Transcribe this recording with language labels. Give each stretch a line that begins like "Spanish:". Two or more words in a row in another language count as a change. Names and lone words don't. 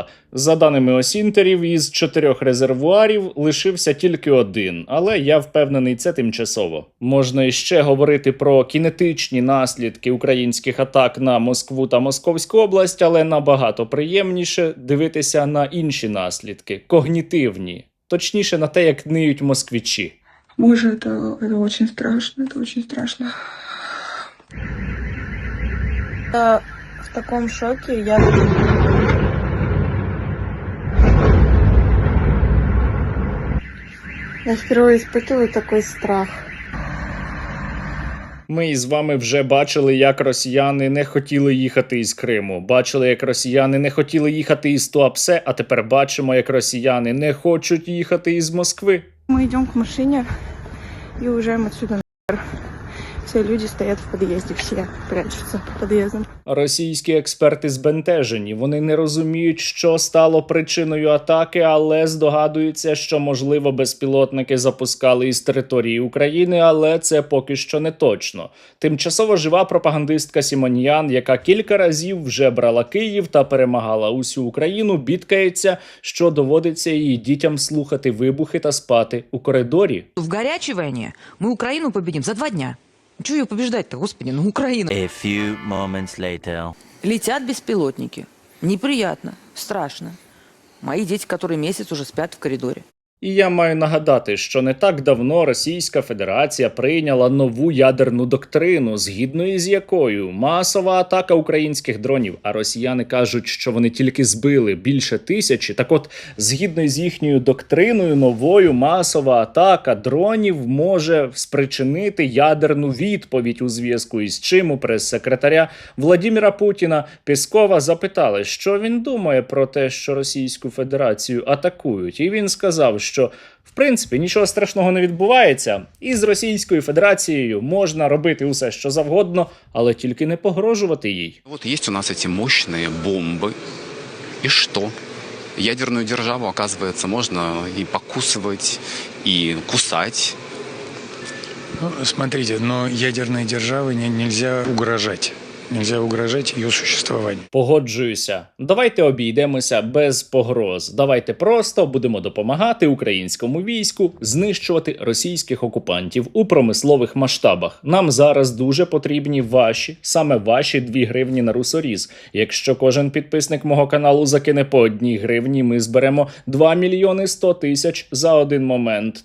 Ukrainian: За даними осінтерів, із 4 резервуарів лишився тільки один, але я впевнений, це тимчасово. Можна іще говорити про кінетичні наслідки українських атак на Москву та Московську область, але набагато приємніше дивитися на інші наслідки, когнітивні, точніше на те, як ниють москвичі.
Russian: Боже, это очень страшно, это очень страшно. Я в таком шоке, я впервые испытываю такой страх.
Ukrainian: Ми із вами вже бачили, як росіяни не хотіли їхати із Криму. Бачили, як росіяни не хотіли їхати із Туапсе, а тепер бачимо, як росіяни не хочуть їхати із Москви.
Russian: Мы идем к машине и уезжаем отсюда нахер. Все люди стоят в подъезде, все прячутся под подъездом.
Ukrainian: Російські експерти збентежені. Вони не розуміють, що стало причиною атаки, але здогадуються, що, можливо, безпілотники запускали із території України, але це поки що не точно. Тимчасово жива пропагандистка Сімоньян, яка кілька разів вже брала Київ та перемагала усю Україну, бідкається, що доводиться її дітям слухати вибухи та спати у коридорі.
Russian: В горячей войне мы Украину победим за 2 дня. Чего ее побеждать-то, господи, ну Украина.
English: A few moments later.
Russian: Летят беспилотники. Неприятно, страшно. Мои дети, которые месяц уже спят в коридоре.
Ukrainian: І я маю нагадати, що не так давно Російська Федерація прийняла нову ядерну доктрину, згідно із якою масова атака українських дронів, а росіяни кажуть, що вони тільки збили більше 1000. Так от, згідно з їхньою доктриною, новою масова атака дронів може спричинити ядерну відповідь, у зв'язку із чим у прес-секретаря Владимира Путіна Пєскова запитали, що він думає про те, що Російську Федерацію атакують. І він сказав, що, в принципі, нічого страшного не відбувається, і з Російською Федерацією можна робити усе, що завгодно, але тільки не погрожувати їй.
Russian: Вот есть у нас эти мощные бомбы, и что? Ядерную державу, оказывается, можно и покусывать, и кусать. Ну, смотрите, но ядерной державе нельзя угрожать. Нельзя угрожать ее существованию.
Ukrainian: Погоджуюся. Давайте обійдемося без погроз. Давайте просто будемо допомагати українському війську знищувати російських окупантів у промислових масштабах. Нам зараз дуже потрібні саме ваші 2 гривні на русоріз. Якщо кожен підписник мого каналу закине по 1 гривні, ми зберемо 2 мільйони 100 тисяч за один момент.